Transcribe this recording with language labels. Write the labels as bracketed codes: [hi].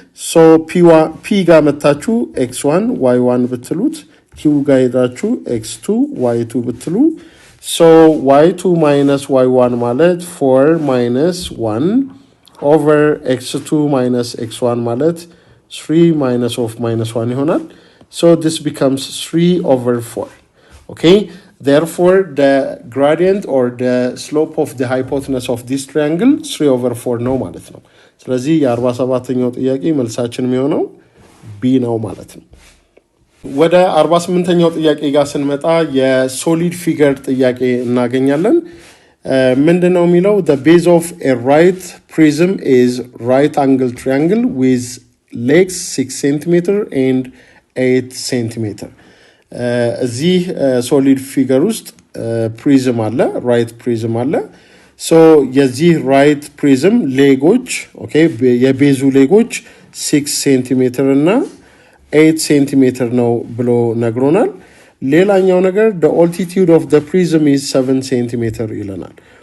[en] so P [am] ጋር መታችሁ [en] x1 y1 [am] ብትሉት Q ጋር ሄዳችሁ [en] x2 y2 ብትሉ so y2 minus y1 ማለት 4 minus 1 over x2 minus x1 ማለት 3 minus of minus 1 ይሆናል። so this becomes 3 over 4. Therefore the gradient or the slope of the hypotenuse of this triangle 3 over 4 [am] ነው ማለት ነው። ስለዚህ የ47ኛው ጥያቄ መልሳችን የሚሆነው B ነው ማለት ነው። ወደ 48ኛው ጥያቄ ጋር ስንመጣ የሶሊድ ፊገር ጥያቄ እናገኛለን። ምንድነው የሚለው? [en] the base of a right prism is right angle triangle with legs 6 cm and 8 cm. [am] እዚህ ሶሊድ ፊገር ውስጥ ፕሪዝም አለ፣ ራይት ፕሪዝም አለ። ሶ የዚህ ራይት ፕሪዝም ሌጎች የቤዙ ሌጎች 6 ሴንቲሜትር እና 8 ሴንቲሜትር ነው ብሎ ነግሮናል። ሌላኛው ነገር [en] the altitude of the prism is [am] 7 ሴንቲሜትር ይለናል።